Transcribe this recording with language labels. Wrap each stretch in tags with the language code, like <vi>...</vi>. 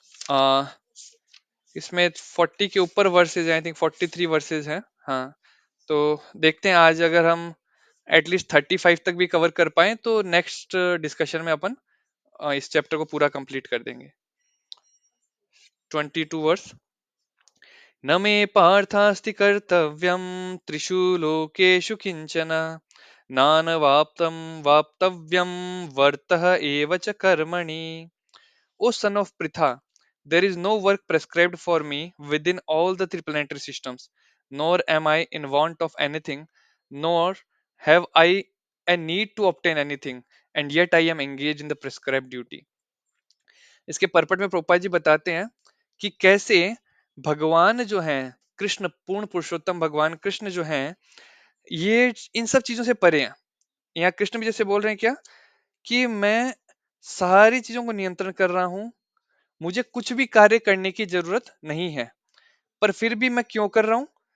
<hi>आ, इसमें 40 के ऊपर वर्सेज हैं, आई थिंक 43 वर्सेज हैं। हाँ, तो देखते हैं आज अगर हम एटलीस्ट 35 तक भी कवर कर पाए तो नेक्स्ट डिस्कशन में अपन इस चैप्टर को पूरा कंप्लीट कर देंगे। 22 वर्स।</hi> <sa>न मे पार्थास्ति कर्तव्यम त्रिषु लोकेषु किंचन नानवाप्तं वाप्तव्यम वर्तः एव च कर्मणि।</sa> <en>O son of Pritha, there is no work prescribed for me within all the three planetary systems, nor am I in want of anything, nor have I a need to obtain anything, and yet I am engaged in the prescribed duty.</en> <hi>इसके purport में प्रोपा जी बताते हैं कि कैसे भगवान जो हैं, कृष्ण पूर्ण पुरुषोत्तम भगवान कृष्ण जो हैं, ये इन सब चीजों से परे हैं। यहाँ कृष्ण भी जैसे बोल रहे हैं क्या कि मैं सारी चीजों को नियंत्रण कर रहा हूं, मुझे कुछ भी कार्य करने की जरूरत नहीं है, पर फिर भी मैं क्यों कर रहा हूं?</hi>